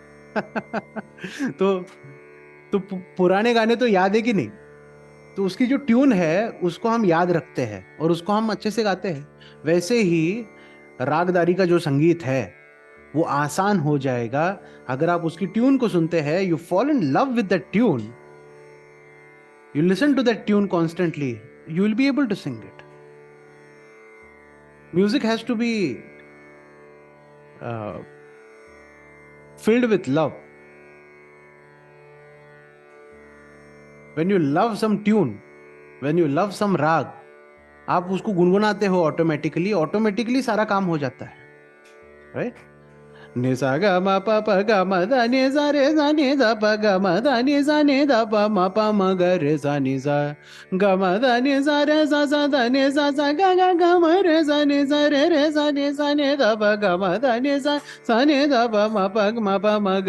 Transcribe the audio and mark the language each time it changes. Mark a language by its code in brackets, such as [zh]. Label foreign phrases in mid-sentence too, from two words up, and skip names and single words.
[hi] तो पुराने गाने तो याद है कि नहीं? तो उसकी जो ट्यून है उसको हम याद रखते हैं और उसको हम अच्छे से गाते हैं. वैसे ही रागदारी का जो संगीत है वो आसान हो जाएगा अगर आप उसकी ट्यून को सुनते हैं. [en] you fall in love with that tune, you listen to that tune constantly, you will be able to sing it. Music has to be filled with love. When you love some tune, when you love some rag, [hi] आप उसको गुनगुनाते हो, ऑटोमेटिकली सारा काम हो जाता है, राइट. नि सा ग म प प ग म ध नि सा रे सा नि ध प ग म ध नि सा प म प म ग रे सा नि सा ग म ध नि सा रे सा ध नि सा ग ग ग म रे सा रे सा नि ध प ग म ध नि सा नि ध प म प म ग